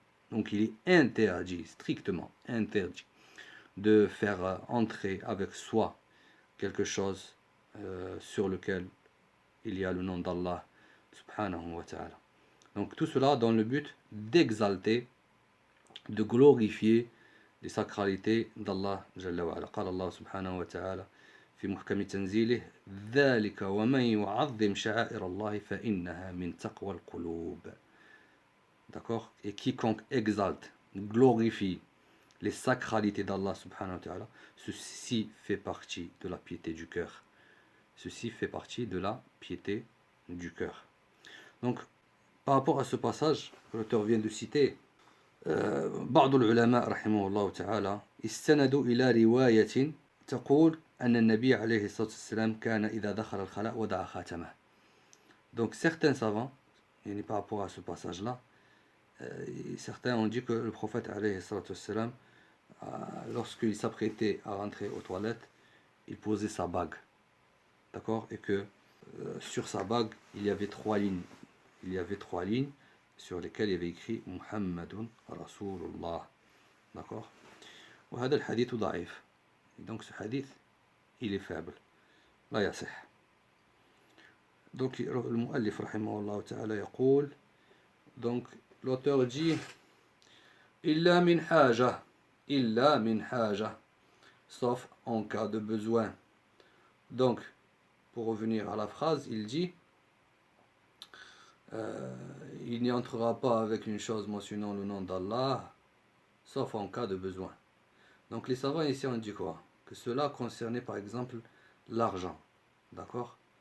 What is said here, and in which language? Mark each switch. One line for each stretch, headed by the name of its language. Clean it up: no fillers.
French: Donc il est interdit, strictement interdit, de faire entrer avec soi quelque chose sur lequel il y a le nom d'Allah subhanahu wa ta'ala. Donc tout cela dans le but d'exalter, de glorifier les sacralités d'Allah jalla wa ala.
Arabic: قال الله سبحانه وتعالى في محكم تنزيله ذلك ومن يعظم شعائر الله فإنها من تقوى القلوب.
French: D'accord? Et quiconque exalte, glorifie les sacralités d'Allah subhanahu wa ta'ala, ceci fait partie de la piété du cœur. Ceci fait partie de la piété du cœur. Donc, par rapport à ce passage que l'auteur vient de citer,
Arabic: بعض العلماء رحمه الله تعالى استندوا إلى رواية تقول أن النبي عليه الصلاة والسلام كان إذا دخل الخلاء وضع خاتمه.
French: Donc certains savants, et par rapport à ce passage-là, certains ont dit que le prophète alayhi الصلاة والسلام, lorsqu'il s'apprêtait à rentrer aux toilettes, il posait sa bague. D'accord? Et que sur sa bague, il y avait 3 lignes. Il y avait 3 lignes sur lesquelles il y avait écrit Muhammadun Rasulullah. D'accord?
Arabic: وهذا الحديث ضعيف.
French: Et donc ce hadith, il est faible.
Arabic: لا يصح. Donc المؤلف رحمه الله تعالى يقول,
French: donc l'auteur dit
Arabic: إلا من حاجة, إلا من حاجة,
French: sauf en cas de besoin. Donc pour revenir à la phrase, il dit il n'y entrera pas avec une chose mentionnant le nom d'Allah, sauf en cas de besoin. Donc les savants ici ont dit quoi? Que cela concernait par exemple l'argent. D'accord?